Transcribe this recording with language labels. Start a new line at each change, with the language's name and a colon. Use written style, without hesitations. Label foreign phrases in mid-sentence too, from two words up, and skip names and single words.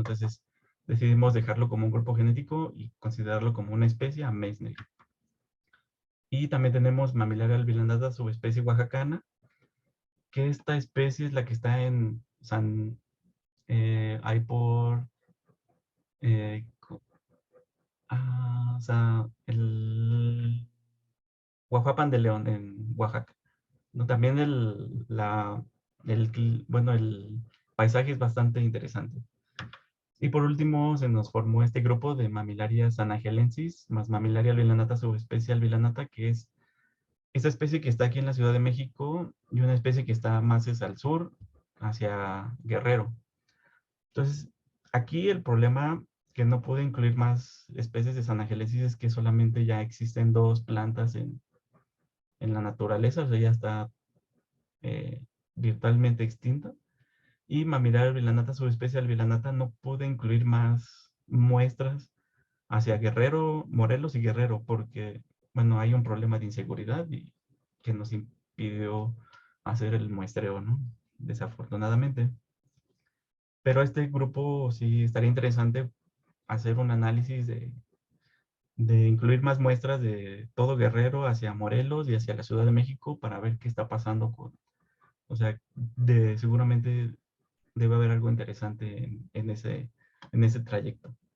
Spanish: Entonces, decidimos dejarlo como un grupo genético y considerarlo como una especie a Meissneri. Y también tenemos Mamillaria albilanata subespecie oaxacana, que esta especie es la que está en ahí por, o sea, el Guajuapan de León en Oaxaca. ¿No? También bueno, el paisaje es bastante interesante. Y por último, se nos formó este grupo de Mamillaria sanagelensis más Mamillaria albilanata subespecie albilanata, que es esta especie que está aquí en la Ciudad de México y una especie que está más hacia el sur, hacia Guerrero. Entonces, aquí el problema que no pude incluir más especies de sanagelensis es que solamente ya existen 2 plantas en la naturaleza, o sea, ya está virtualmente extinta. Y Mamillaria albilanata, subespecie albilanata, no pude incluir más muestras hacia Guerrero, Morelos y Guerrero, porque, bueno, hay un problema de inseguridad y que nos impidió hacer el muestreo, ¿no? Desafortunadamente. Pero este grupo sí estaría interesante hacer un análisis de incluir más muestras de todo Guerrero hacia Morelos y hacia la Ciudad de México para ver qué está pasando o sea, seguramente debe haber algo interesante en ese trayecto.